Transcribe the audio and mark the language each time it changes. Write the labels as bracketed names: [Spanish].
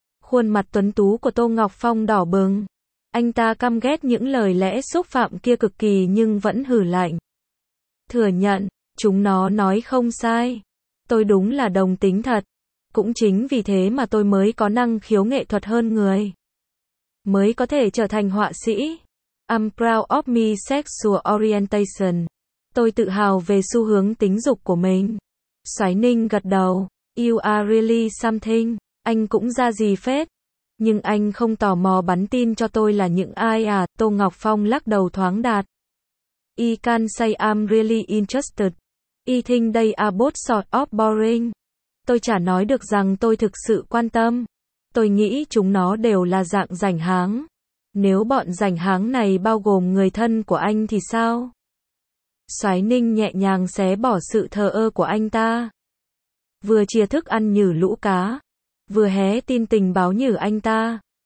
[Vietnamese] Khuôn mặt tuấn tú của Tô Ngọc Phong đỏ bừng. Anh ta căm ghét những lời lẽ xúc phạm kia cực kỳ nhưng vẫn hử lạnh. Thừa nhận, chúng nó nói không sai. Tôi đúng là đồng tính thật. Cũng chính vì thế mà tôi mới có năng khiếu nghệ thuật hơn người. Mới có thể trở thành họa sĩ. [English] I'm proud of my sexual orientation. [Vietnamese] Tôi tự hào về xu hướng tính dục của mình. Soái Ninh gật đầu. [English] You are really something. [Vietnamese] Anh cũng ra gì phết. Nhưng anh không tò mò bắn tin cho tôi là những ai à? Tô Ngọc Phong lắc đầu thoáng đạt. [English] I can say I'm really interested. I think they are both sort of boring. [Vietnamese] Tôi chả nói được rằng tôi thực sự quan tâm. Tôi nghĩ chúng nó đều là dạng rảnh háng. Nếu bọn rảnh háng này bao gồm người thân của anh thì sao? Soái Ninh nhẹ nhàng xé bỏ sự thờ ơ của anh ta. Vừa chia thức ăn nhử lũ cá. Vừa hé tin tình báo nhử anh ta.